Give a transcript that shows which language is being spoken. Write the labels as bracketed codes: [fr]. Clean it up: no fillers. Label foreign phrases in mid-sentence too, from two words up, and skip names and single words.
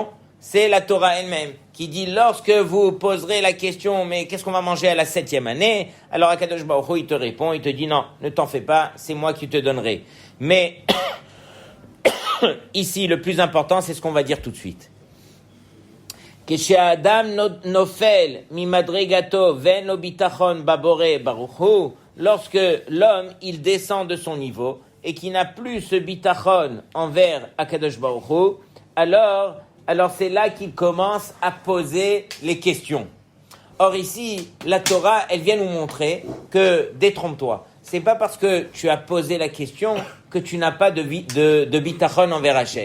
[fr] C'est la Torah elle-même qui dit lorsque vous poserez la question mais qu'est-ce qu'on va manger à la 7e année, alors [he] הקדוש ברוך הוא [fr] il te répond, il te dit non, ne t'en fais pas, c'est moi qui te donnerai. Mais ici le plus important c'est ce qu'on va dire tout de suite. [he] אדם נופל מי מדרגתו ואין ביטחון בבורא ברוך הוא, [fr] lorsque l'homme il descend de son niveau et qui n'a plus ce bitachon envers [he] הקדוש ברוך הוא, [fr] alors c'est là qu'il commence à poser les questions. Or ici, la Torah, elle vient nous montrer que, détrompe-toi, c'est pas parce que tu as posé la question que tu n'as pas de bitachon envers Hachem.